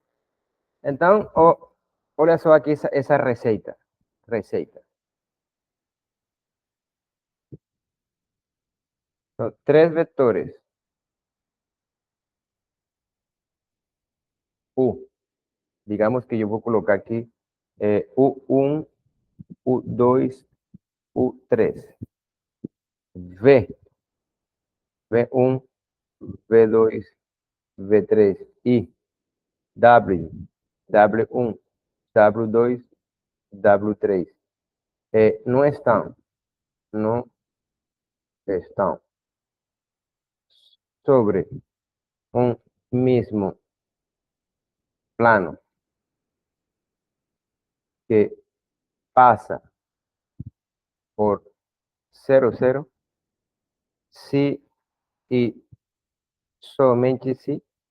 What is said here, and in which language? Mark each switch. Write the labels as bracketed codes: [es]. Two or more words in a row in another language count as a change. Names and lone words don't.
[pt] Então, olha só aqui essa receita. São três vetores. U. Digamos que eu vou colocar aqui U1, U2, U3. V. V1, V2, V3 e W, W1, W2, W3. Não estão sobre um mesmo plano que passa por 0, 0, se e somente se